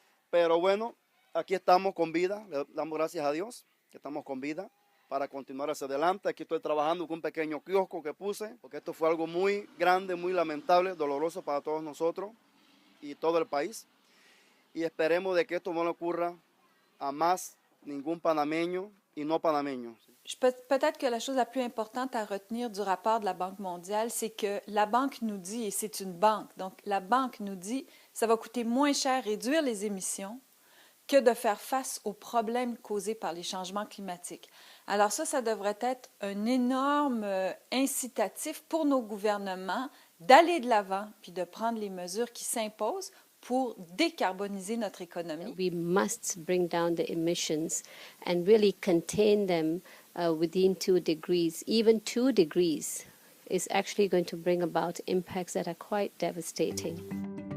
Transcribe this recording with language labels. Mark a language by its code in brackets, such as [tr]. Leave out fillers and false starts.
[es] Pero bueno, aquí estamos con vida, le damos gracias a Dios que estamos con vida para continuar hacia adelante. Aquí estoy trabajando con un pequeño kiosco que puse, porque esto fue algo muy grande, muy lamentable, doloroso para todos nosotros y todo el país. Y esperemos de que esto no le ocurra a más ningún panameño y no panameño. [fr] Peut-être que la chose la plus importante à retenir du rapport de la Banque mondiale, c'est que la banque nous dit, et c'est une banque, donc la banque nous dit ça va coûter moins cher réduire les émissions que de faire face aux problèmes causés par les changements climatiques. Alors ça devrait être un énorme incitatif pour nos gouvernements d'aller de l'avant puis de prendre les mesures qui s'imposent pour décarboniser notre économie. [en] We must bring down the emissions and really contain them within 2 degrees. Even 2 degrees is actually going to bring about impacts that are quite devastating.